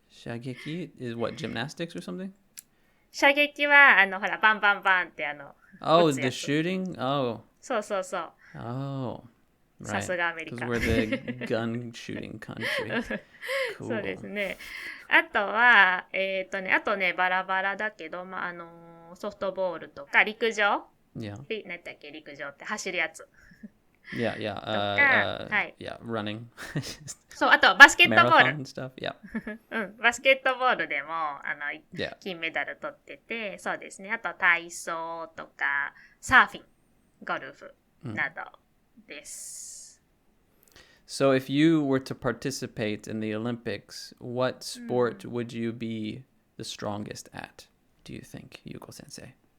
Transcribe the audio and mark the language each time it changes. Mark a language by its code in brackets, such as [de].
[en] 射撃 is what, gymnastics or something? [ja] 射撃は、ほら、バンバンバンって [en] Oh, the shooting? Oh. [ja] そう。 [en] Oh. [ja] さすがアメリカ。 [en] Because we're the gun shooting country. Cool. [ja] そうですね。あとは、バラバラだけど、ソフトボールとか、陸上。 [en] Yeah. [ja] 何だっけ、陸上って走るやつ。 [en] Yeah. Yeah, running. [ja] そう、あとバスケットボール。 [en] Marathon stuff, yeah. [ja] バスケットボールでも、 [en] Yeah. [ja] 金メダル取ってて、そうですね。あと体操とか、サーフィン、ゴルフなどです。 [en] So if you were to participate in the Olympics, what sport would you be the strongest at, do you think, Yuko sensei?